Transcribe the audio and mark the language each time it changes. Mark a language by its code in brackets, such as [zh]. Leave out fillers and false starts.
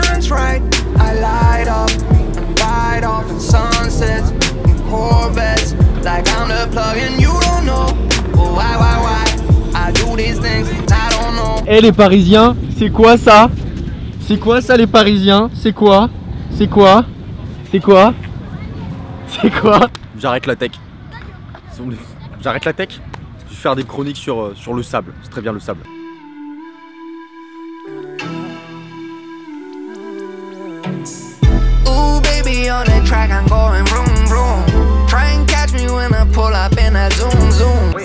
[en] Right, I light up and ride off in sunsets and Corvettes like I'm the plug and you don't know why I do these things I don't know. [fr] Eh les Parisiens, c'est quoi ça? C'est quoi ça les Parisiens? C'est quoi? C'est quoi? C'est quoi? C'est quoi? J'arrête la tech. J'arrête la tech. Je vais faire des chroniques sur le sable. C'est très bien le sable. [en] On that track, I'm going vroom vroom. Try and catch me when I pull up in a zoom zoom.